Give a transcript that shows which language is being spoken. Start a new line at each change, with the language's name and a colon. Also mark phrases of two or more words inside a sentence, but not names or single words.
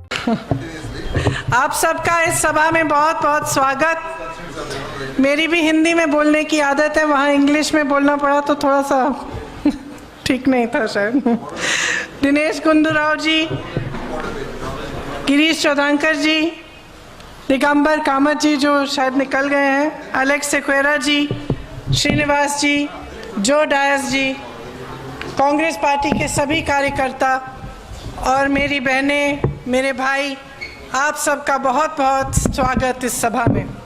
Hindi: आप सबका इस सभा में बहुत बहुत स्वागत। मेरी भी हिंदी में बोलने की आदत है, वहाँ इंग्लिश में बोलना पड़ा तो थोड़ा सा ठीक नहीं था शायद। दिनेश गुंडूराव जी, गिरीश चौधांकर जी, दिगंबर कामत जी जो शायद निकल गए हैं, अलेक्स सेक्वेरा जी, श्रीनिवास जी, जो डायस जी, कांग्रेस पार्टी के सभी कार्यकर्ता और मेरी बहनें, मेरे भाई, आप सबका बहुत बहुत स्वागत इस सभा में।